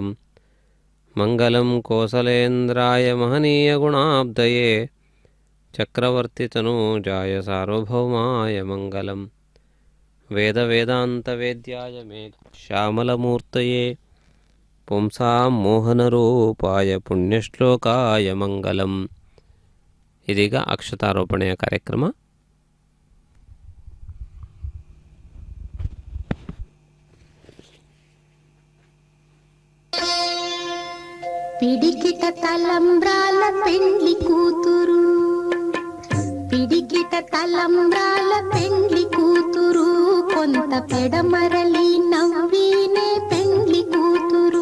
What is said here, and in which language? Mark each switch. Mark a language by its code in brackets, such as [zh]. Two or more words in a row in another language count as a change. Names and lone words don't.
[sa] ಮಂಗಲಂ ಕೋಸಲೇಂದ್ರಾಯ ಮಹನೀಯ ಗುಣಾಬ್ಧಯೇ ಚಕ್ರವರ್ತಿತನೂಜಾಯ ಸಾರ್ವಭೌಮಾಯ ಮಂಗಲಂ. ವೇದಾಂತವೇದ್ಯಾಯ ಮೇಘ ಶ್ಯಾಮಲಮೂರ್ತಯೇ ಪುಂಸಾಂ ಮೋಹನರೂಪಾಯ ಪುಣ್ಯಶ್ಲೋಕಾಯ ಮಂಗಲಂ. [kn] ಇದೀಗ ಅಕ್ಷತಾರೋಪಣೆಯ ಕಾರ್ಯಕ್ರಮ. [te] పిడికిట తలంబ్రాల పెండ్లి కూతురు, పిడికిట తలంబ్రాల పెండ్లి కూతురు, కొంత పెడమరలి నవ్వినే పెండ్లి కూతురు.